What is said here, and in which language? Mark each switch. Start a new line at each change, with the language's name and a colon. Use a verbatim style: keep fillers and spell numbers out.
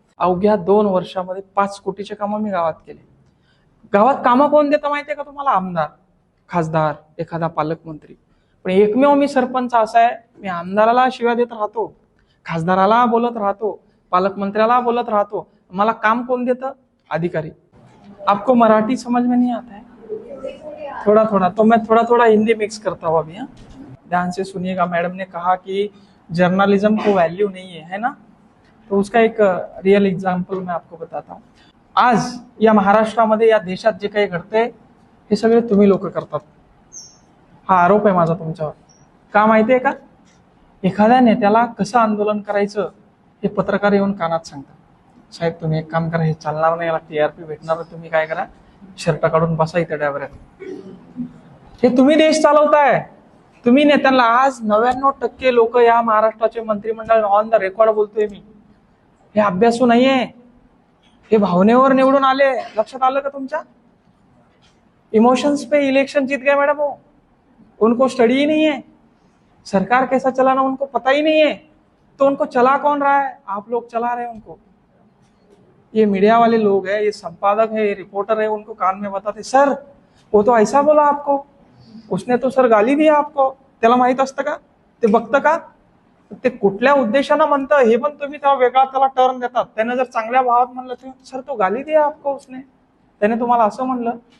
Marathi: अवघ्या दोन वर्षामध्ये पाच कोटीचे कामं मी गावात केले. गावात कामं कोण देतं माहिती आहे का तुम्हाला, आमदार, खासदार, एखादा पालकमंत्री. पण एकमेव मी सरपंच असा आहे, मी आमदाराला शिव्या देत राहतो, खासदाराला बोलत राहतो, पालकमंत्र्याला बोलत राहतो, मला काम कोण देतं, अधिकारी.
Hindi: आपको मराठी समझ में नहीं आता है, थोड़ा थोड़ा तो मैं थोड़ा थोड़ा हिंदी मिक्स करता हूँ. अभी ध्यान से सुनिएगा. मैडम ने कहा कि जर्नलिज्म को वैल्यू नहीं है, है ना, तो उसका एक रियल एग्जाम्पल मैं आपको बताता हूँ.
Marathi: आज या महाराष्ट्रामध्ये या देशात जे काही घडते हे सगळे तुम्ही लोक करतात, हा आरोप आहे माझा तुमच्यावर. का माहिती आहे का, एखाद्या नेत्याला कसं आंदोलन करायचं हे पत्रकार येऊन कानात सांगतात. साहेब तुम्ही एक काम करा, हे चालणार नाही, याला टी आर पी भेटणार, तुम्ही काय करा, शर्ट काढून बसा इथे डायव्हर्यात. हे तुम्ही देश चालवताय, तुम्ही नेत्यांना. आज नव्याण्णव टक्के लोक या महाराष्ट्राचे मंत्रिमंडळ, ऑन द रेकॉर्ड बोलतोय मी, हे अभ्यासू नाहीये, हे भावनेवर निवडून आले. लक्षात आलं का तुमच्या,
Hindi: इमोशंस पे इलेक्शन जीत गए मॅडम हो. उनको स्टडी ही नहीं है, सरकार कैसा चलाना उनको पता ही नहीं है, तो उनको चला कौन रहा है, आप लोग चला रहे हैं उनको. ये मीडिया वाले लोग हैं, ये संपादक है, ये रिपोर्टर है, उनको कान में बताते सर वो तो ऐसा बोला आपको, उसने तो सर गाली दिली आपको,
Marathi: त्याला माहित असतं का, ते बघतं का, ते कुठल्या उद्देशानं म्हणतं हे पण तुम्ही त्याला वेगळा त्याला टर्न देतात. त्याने जर चांगल्या भावात म्हणलं तर
Hindi: सर तो गाली दिली आपको उसने,
Marathi: त्याने तुम्हाला असं म्हणलं.